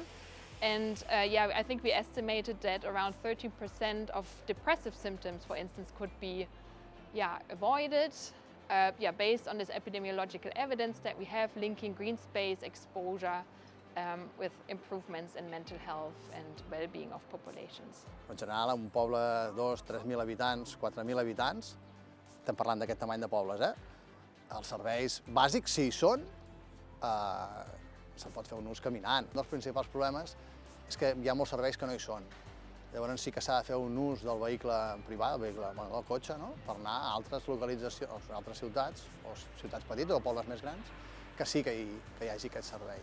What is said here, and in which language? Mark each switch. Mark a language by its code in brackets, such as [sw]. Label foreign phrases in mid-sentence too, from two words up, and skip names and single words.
[en] And I think we estimated that around 30% of depressive symptoms, for instance, could be avoided based on this epidemiological evidence that we have linking green space exposure with improvements in mental health and well-being of populations. [ca] En general, en un poble de 2.000-3.000 habitants, 4.000 habitants, estem parlant d'aquest tamany de pobles, els serveis bàsics, si hi són, se'n pot fer un ús caminant. Un dels principals problemes és que hi ha molts serveis que no hi són. Llavors sí que s'ha de fer un ús del vehicle privat, del cotxe, per anar a altres localitzacions, a altres ciutats, o ciutats petites o pobles més grans, que sí que hi hagi aquest servei.